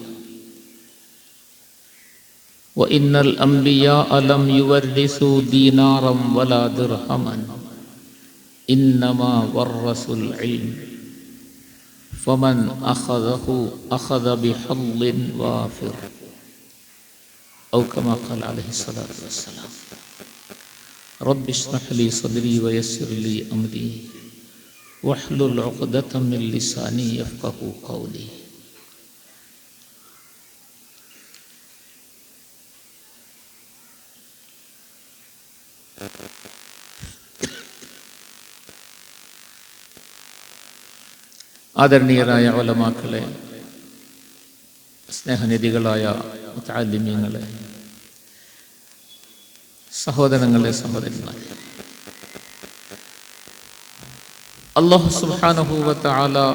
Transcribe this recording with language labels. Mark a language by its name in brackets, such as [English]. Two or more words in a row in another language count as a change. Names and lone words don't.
[Arabic] وإن الأنبياء لم يورثوا دينارا ولا درهما إنما ورثوا العلم فمن أخذه أخذ بحظ وافر أو كما قال عليه الصلاة والسلام. رب اشرح لي صدري ويسر لي أمري واحلل عقدة من لساني يفقهوا قولي. [Malayalam] ആദരണീയരായ ഉലമാക്കളെ, സ്നേഹനിധികളായ മുതഅല്ലിമീങ്ങളെ, സഹോദരങ്ങളെ, സഹോദരന്മാരെ, [Arabic] الله سبحانه و تعالى